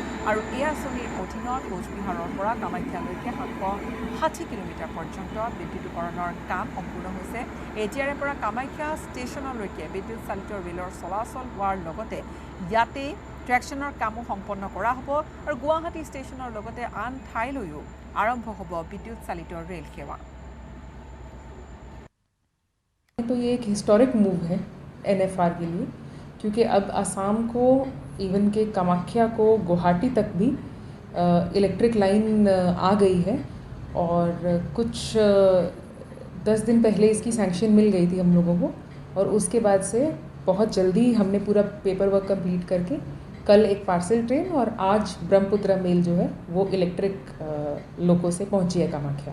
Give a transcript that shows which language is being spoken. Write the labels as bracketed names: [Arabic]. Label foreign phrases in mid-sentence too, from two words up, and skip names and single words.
[Assamese] আৰু এই আঁচনিৰ অধীনত কোচবিহাৰৰ পৰা কামাখ্যালৈকে 760 কিলোমিটাৰ পৰ্যন্ত বিদ্যুতিকৰণৰ কাম সম্পূৰ্ণ হৈছে। এতিয়াৰে পৰা কামাখ্যা ষ্টেচনলৈকে বিদ্যুৎ চালিত ৰেলৰ চলাচল হোৱাৰ লগতে ইয়াতে ট্ৰেকশ্যনৰ কামো সম্পন্ন কৰা হ'ব। আৰু গুৱাহাটী ষ্টেচনৰ লগতে আন ঠাইলৈও আৰম্ভ হ'ব বিদ্যুৎ চালিত ৰেল সেৱা। [Hindi] तो ये एक [English] historic move [Hindi] है NFR के लिए, क्योंकि अब असम को इवन के कामाख्या को गुवाहाटी तक भी [English] electric line [Hindi] आ गई है। और कुछ 10 दिन पहले इसकी सैंक्शन मिल गई थी हम लोगों को, और उसके बाद से बहुत जल्दी हमने पूरा [English] paper work complete [Hindi] करके कल एक [English] parcel train [Hindi] और आज ब्रह्मपुत्र मेल जो है वो [English] electric loco [Hindi] से पहुंची है कामाख्या।